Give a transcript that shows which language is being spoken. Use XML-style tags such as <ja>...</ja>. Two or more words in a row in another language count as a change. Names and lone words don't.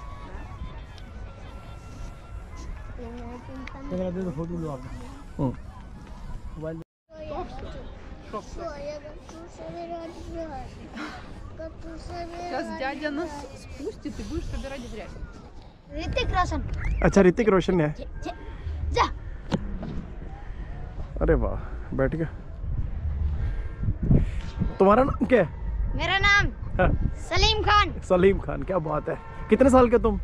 <ru>Сейчас дядя нас спустит и будешь собирать грязь.</ru> <hi>ऋतिक रोशन. अच्छा, ऋतिक रोशन है. जा. अरे वाह, बैठ गया. तुम्हारा नाम क्या है? मेरा नाम सलीम खान. सलीम खान, क्या बात है. कितने साल के तुम?</hi>